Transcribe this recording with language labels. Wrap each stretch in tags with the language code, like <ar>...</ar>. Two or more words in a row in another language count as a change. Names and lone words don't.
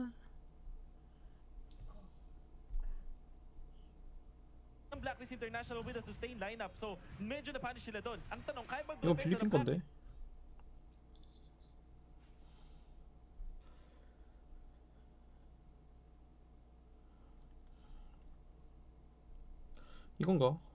<en>Ang Blacklist International with a sustained lineup.</en> <tl>So, medyo na-punish sila doon. Ang tanong, kaya</tl> <ko>이거</ko> <tl>mag-block</tl> <ko>필리핀 건데. 이건가?</ko>